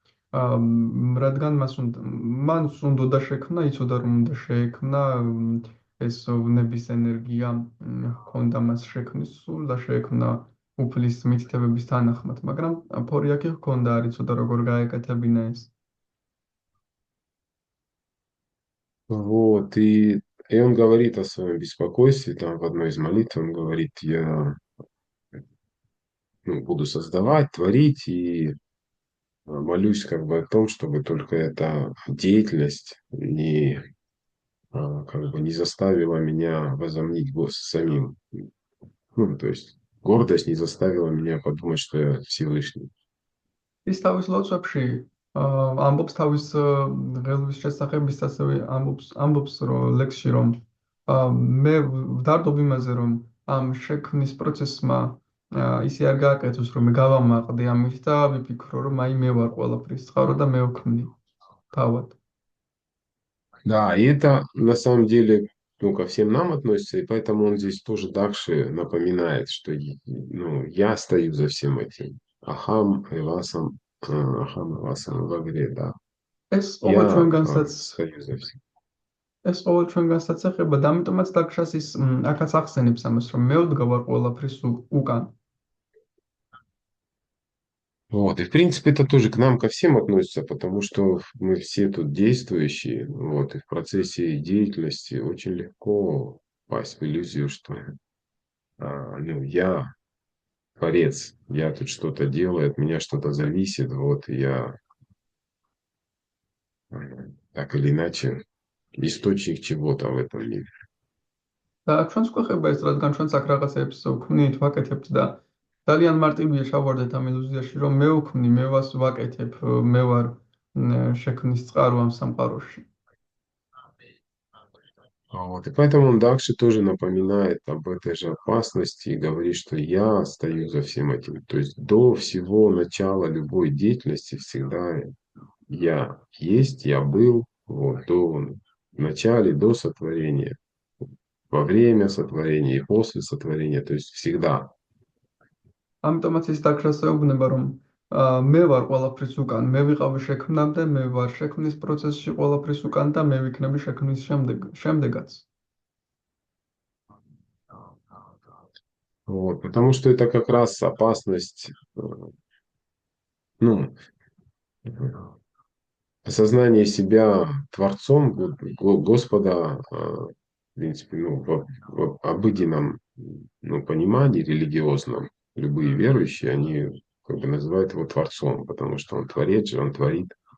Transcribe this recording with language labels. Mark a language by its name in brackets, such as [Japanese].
[Georgian] რადგან მან უნდოდა შექმნა, იცოდა რომ უნდა შეექმნა ეს ვნების ენერგია ჰქონდა მას შექმნის სულ და შეექმნა უფლის მითითებების თანახმად, მაგრამ ფორი აქ ჰქონდა, არ იცოდა როგორ გაეკეთებინა ეს. [Russian] Вот, и он говорит о своем беспокойстве, там в одной из молитв он говорит, я буду создавать, творить, и молюсь как бы о том, чтобы только эта деятельность не заставила меня возомнить самим. То есть гордость не заставила меня подумать, что я Всевышний. [Georgian] ის თავის ლოცვებში ამბობს თავის ღელვის შესახებ, ასევე ამბობს ლექსში, რომ მე ვდარდობ იმაზე, რომ ამ შექმნის პროცესმა ისე არ გააკეთოს, რომ მე გავამაყდე ამით და ვიფიქრო, რომ აი მე ვარ ყველაფრის წყარო და მე ვქმნი თავად. [Russian] Да, и это на самом деле ко всем нам относится, и поэтому он здесь тоже Дакши напоминает, что я стою за всем этим. [Sanskrit] Ахам и Васам Вагре, да. [Georgian] ეს [Russian] Я [Georgian] ყოველ ჩვენგანსაც [Russian] стою за всем. [Georgian] ეს ყოველ ჩვენგანსაც ეხება და ამიტომაც დაქშას ის აქაც ახსენებს ამას, რომ მე ვდგავარ ყველაფრის უკან. [Russian] Вот, и в принципе это тоже к нам, ко всем относится, потому что мы все тут действующие, вот, и в процессе деятельности очень легко впасть в иллюзию, что я творец, я тут что-то делаю, от меня что-то зависит, вот, и я так или иначе источник чего-то в этом мире. [Georgian] და ჩვენს გვეხება ეს, რადგან ჩვენც აქ რაღაცებს ვქმნით, ვაკეთებთ და ძალიან მარტივია შევარდეთ ამ ილუზიაში, რომ მე ვქმნი, მე ვაკეთებ, მე ვარ შექმნის წყარო ამ სამყაროში. [Russian] Вот. И поэтому он дальше тоже напоминает об этой же опасности и говорит, что я стою за всем этим. То есть до всего начала любой деятельности всегда я есть, я был, вот, до в начале, до сотворения, во время сотворения и после сотворения, то есть всегда. [Georgian] ამიტომაც ის დაკრას ეუბნება, რომ მე ვარ ყველაფრის უკან, მე ვიყავი შექმნამდე, მე ვარ შექმნის პროცესში ყველაფრის უკან და მე ვიქნები შექმნის შემდეგაც. [Russian] Вот, потому что это как раз опасность, ну, осознание себя Творцом Господа, в принципе, ну, в обыденном, ну, понимании религиозном, любые верующие, они как бы называют его Творцом, потому что он творец же, он творит.